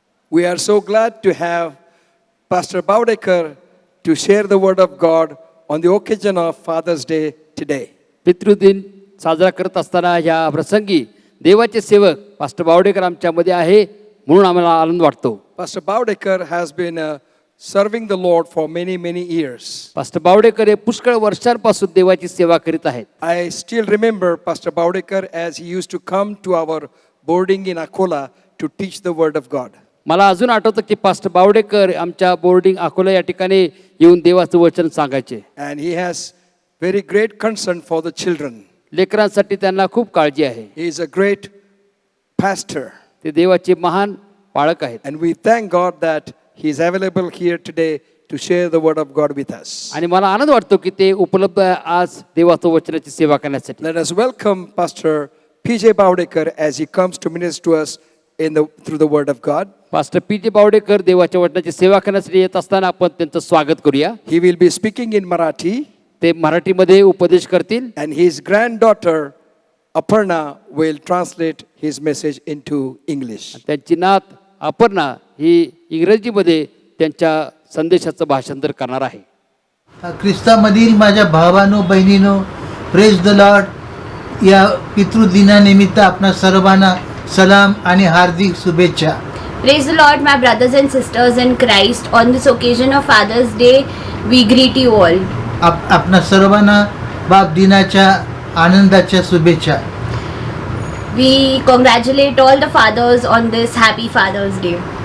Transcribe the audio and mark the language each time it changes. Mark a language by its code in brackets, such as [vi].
[en] We are so glad to have Pastor Baudekar to share the word of God on the occasion of Father's Day today. [mr] पितृदिन साजरा करत असताना या प्रसंगी देवाचे सेवक पास्टर बावडेकर आमच्यामध्ये आहे म्हणून आम्हाला आनंद वाटतो. [en] Pastor Baudekar has been a serving the Lord for many, many years. [mr] Pastor Bawdekar हे पुष्कळ वर्षांपासून देवाची सेवा करीत आहेत. [en] I still remember Pastor Baudekar as he used to come to our boarding in Akola to teach the Word of God. [mr] मला अजून आठवतं की पास्टर बावडेकर आमच्या बोर्डिंग अकोला या ठिकाणी येऊन देवाचं वचन सांगायचे. [en] And he has very great concern for the children. [mr] लेकरांसाठी त्यांना खूप काळजी आहे. [en] He is a great pastor. [mr] ते देवाचे महान पाळक आहेत. [en] And we thank God that he is available here today to share the Word of God with us. [mr] आणि मला आनंद वाटतो की ते उपलब्ध आहे आज देवाचं वचनाची सेवा करण्यासाठी. [en] Let us welcome Pastor P.J. Baudekar as he comes to minister to us through the Word of God. [mr] Pastor PJ. Bawdekar देवाच्या वचनाची सेवा करण्यासाठी येत असताना आपण त्यांचं स्वागत करूया. [en] He will be speaking in Marathi, [mr] ते मराठीमध्ये उपदेश करतील [en] and his granddaughter Aparna will translate his message into English. [mr] त्यांची नात अपर्णा ही इंग्रजीमध्ये त्यांच्या संदेशाचं भाषांतर करणार आहे. ख्रिस्तामधील माझ्या भावांनो बहिणींनो, [en] Praise the lord. [mr] या पितृदिनानिमित्त आपणा सर्वांना सलाम आणि हार्दिक शुभेच्छा. [en] Praise the Lord, my brothers and sisters in Christ. On this occasion of Father's Day, we greet you all. [mr] आपणा सर्वांना बाप दिनाच्या आनंदाच्या शुभेच्छा. [en] We congratulate all the fathers on this happy Father's Day.